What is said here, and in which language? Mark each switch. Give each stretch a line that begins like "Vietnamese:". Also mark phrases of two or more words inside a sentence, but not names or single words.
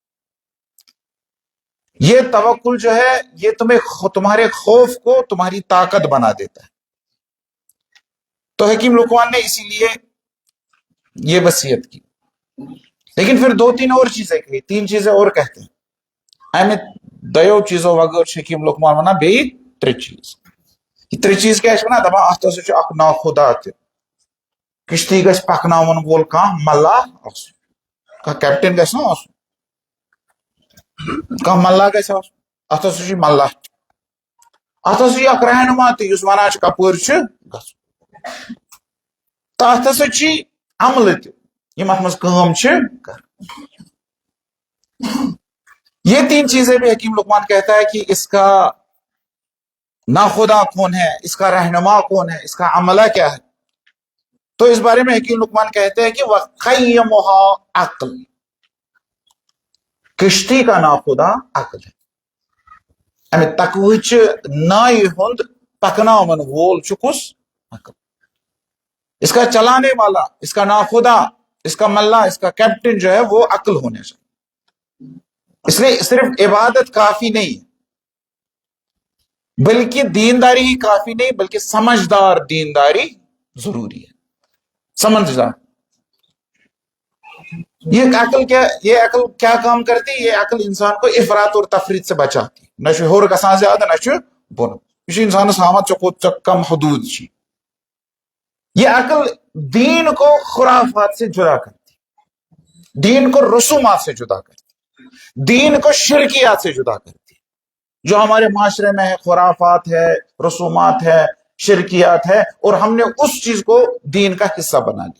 Urdu: یہ توکل جو ہے یہ تمہارے خوف کو تمہاری طاقت بنا دیتا ہے۔ تو حکیم لقمان نے اسی لیے یہ وصیت کی۔ لیکن پھر دو تین اور چیزیں کہی، تین چیزیں اور کہتے ہیں۔
Kashmiri: امہ دیو چیزوں وغیر حکیم لقمان ونان بیٚیہِ ترٛےٚ چیز۔ یہ ترٛےٚ چیز کیا ونان؟ دپان اتھ ہسا چھُ اکھ ناخدا تہِ، کشتی گژھِ پکناون وول کانٛہہ ملاح آسُن، کانٛہہ کیپٹن گژھِ نا آسُن، کانٛہہ ملاح گژھِ آسُن، اتھ ہسا چھُ ملاح، اتھ ہسا چھُ اکھ رہنما تہِ یُس ونان چھُ کپٲرۍ چھُ گژھُن، تہٕ اتھ ہسا چھِ عملہٕ تہِ یم اتھ منٛز کٲم چھِ کران۔
Urdu: یہ تین چیزیں بھی حکیم لقمان کہتا ہے کہ اس کا ناخدا کون ہے، اس کا رہنما کون ہے، اس کا عملہ کیا ہے۔ تو اس بارے میں حکیم لقمان کہتے ہیں کہ وَقَيَّمُهَا عقل، کشتی کا ناخدا عقل ہے۔
Kashmiri: امہ تقویچ نائہ ہند پکناون وول چھُ کس؟ عقل۔
Urdu: اس کا چلانے والا، اس کا ناخدا، اس کا ملا، اس کا کیپٹن جو ہے وہ عقل ہونے چاہیے۔ اس لیے صرف عبادت کافی نہیں بلکہ دینداری ہی کافی نہیں، بلکہ سمجھدار دینداری ضروری ہے۔ سمجھدار یہ عقل کیا کام کرتی ہے؟ یہ عقل انسان کو افراط اور تفریط سے بچاتی،
Kashmiri: نہ ہور گژھان زیادہ نہ بون، یہ انسانس ہاوان ژےٚ کم حدود چھی۔
Urdu: یہ عقل دین کو خرافات سے جدا کرتی، دین کو رسومات سے جدا کرتی، دین کو شرکیات سے جدا کرتی۔ جو ہمارے معاشرے میں ہے، خرافات ہے، رسومات ہے، شرکیات ہے، اور ہم نے اس چیز کو دین کا حصہ بنا دیا۔